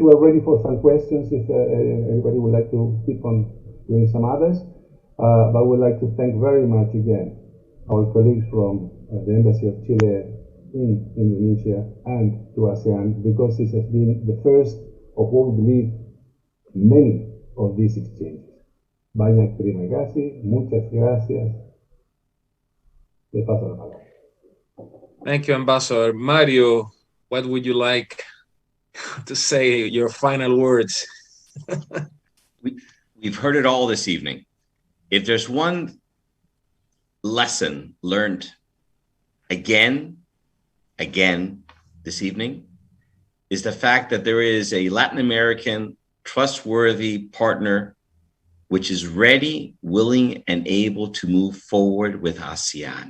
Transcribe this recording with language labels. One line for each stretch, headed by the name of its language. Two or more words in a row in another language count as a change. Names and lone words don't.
English: We are ready for some questions if anybody would like to keep on doing some others. But we'd like to thank very much again our colleagues from the Embassy of Chile in Indonesia and to ASEAN, because this has been the first of what we believe many of these exchanges.
Indonesian: Banyak terima kasih,
Spanish: muchas gracias. Le paso la palabra.
English: Thank you, Ambassador. Mario, what would you like to say, your final words? We've heard it all this evening. If there's one lesson learned again this evening, is the fact that there is a Latin American trustworthy partner which is ready, willing, and able to move forward with ASEAN.